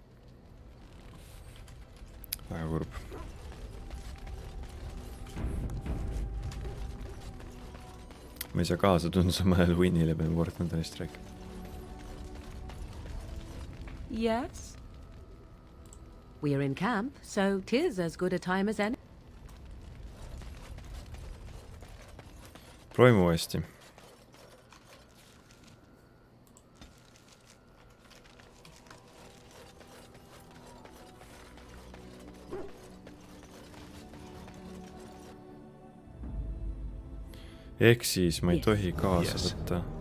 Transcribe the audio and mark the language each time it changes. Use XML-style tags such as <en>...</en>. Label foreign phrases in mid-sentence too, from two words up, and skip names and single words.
<et>Väga kurb. Ma ei saa kaasa tunda samal ajal Winnile pean War Thunderist rääkima.</et> <en>Yes. We are in camp, so 'tis as good a time as any.</en> <et>Proovime uuesti. Ehk siis ma ei tohi kaasa võtta.</et>